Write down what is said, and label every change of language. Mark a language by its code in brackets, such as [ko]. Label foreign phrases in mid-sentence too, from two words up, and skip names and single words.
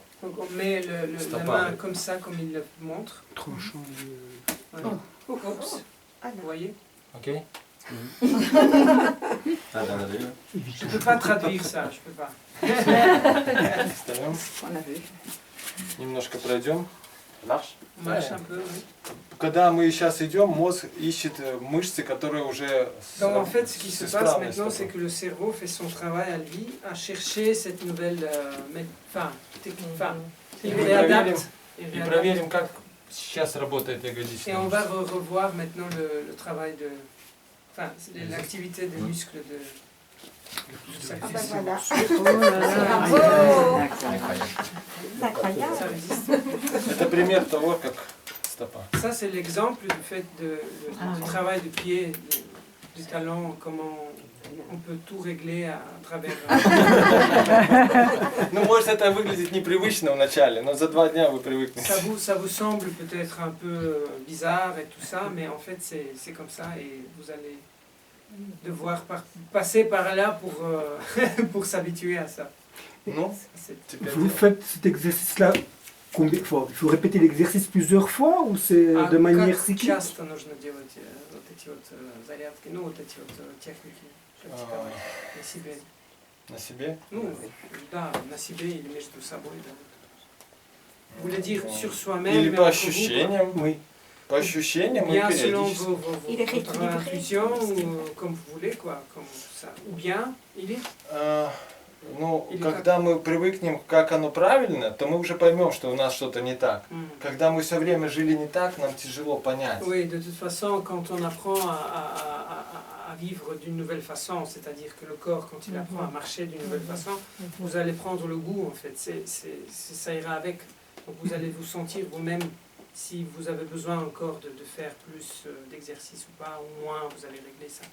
[fr] Donc, on met la Stop main avec. comme ça, comme il le montre. Tranchant. Voilà. Oups. Vous voyez? [ru] Окей? [fr] Ah, dans la ville. Je ne peux pas traduire ça, je peux pas. [ru] Встаем. [fr] On a vu. [ru] Немножко пройдем. [fr] Marche. On marche un peu, oui. [ru] Когда мы сейчас идем, мозг ищет мышцы, которые уже [fr] Donc en fait, ce qui se [ru] с [fr] passe [ru] исправной [fr] maintenant, c'est [ru] стопой. [fr] que le cerveau fait son travail à lui, à chercher cette nouvelle technique. Enfin, il Et réadapte. Il [ru] И [fr] réadapte. [ru] проверим, как сейчас работает [fr] Et [ru] ягодичная [fr] on va [ru] мышца. [fr] revoir maintenant le travail de... Enfin, l'activité des muscles de... Ah bah voilà. Oh Incroyable. Ça résiste. [ru] Это пример того, как стопа. [fr] Ça, c'est l'exemple du fait du travail du pied, du talon, comment on peut tout régler à travers... [ru] Ну, может, это выглядит непривычно вначале, но за 2 дня вы привыкнете. [fr] Ça vous semble peut-être un peu bizarre et tout ça, mais en fait, c'est comme ça et vous allez devoir passer par là pour s'habituer à ça. [ru] Ну, [fr] C'est- [ru] теперь [fr] Vous faites cet exercice-là il faut répéter l'exercice plusieurs fois ou c'est [ru] А [fr] de manière [ru] как [fr] cyclique? [ru] часто нужно делать вот эти вот зарядки, ну вот эти вот техники практиковать на себе? На себе? Ну, да, на себе или между собой, да. [fr] Vous voulez dire sur soi-même, [ru] Или [fr] mais [ru] по [fr] entre vous, quoi. [ru] ощущениям. [fr] Oui. [ru] По ощущениям и [fr] Bien selon [ru] периодически. [fr] Il est votre rééquilibré. intuition, ou comme vous voulez, quoi, comme ça. Ou bien, il est [ru] Ну, Или когда мы привыкнем, как оно правильно, то мы уже поймем, что у нас что-то не так. Когда мы все время жили не так, нам tяжело понять. [fr] Oui, de toute façon, quand on apprend à vivre d'une nouvelle façon, c'est-à-dire que le corps, quand il apprend à marcher d'une nouvelle façon, vous allez prendre le goût, en fait. Ça ira avec. Donc vous allez vous sentir vous-même si vous avez besoin encore de faire plus d'exercice ou pas, au moins vous allez régler ça.